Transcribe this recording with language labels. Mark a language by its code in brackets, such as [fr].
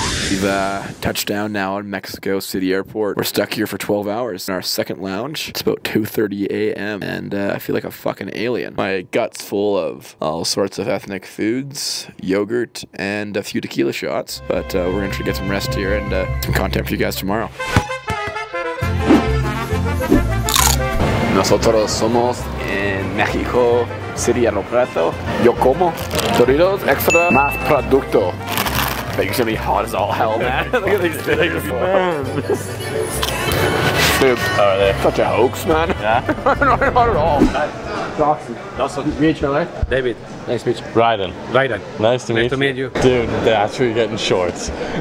[en] We've touched down now in Mexico City Airport. We're stuck here for 12 hours in our second lounge. It's about 2:30 a.m. and I feel like a fucking alien. My gut's full of all sorts of ethnic foods, yogurt, and a few tequila shots. But we're gonna try to get some rest here and some content for you guys tomorrow. [es] Nosotros somos en Mexico City Aeropuerto. Yo como Doritos extra más producto. [en] It's gonna be hot as all hell, man. Look at these things, man. Dude, such a hoax, man. Yeah? Not at all. Dawson. VHLA? David. Nice to meet you. Ryden. Nice to meet you. Dude, that's where you're getting shorts.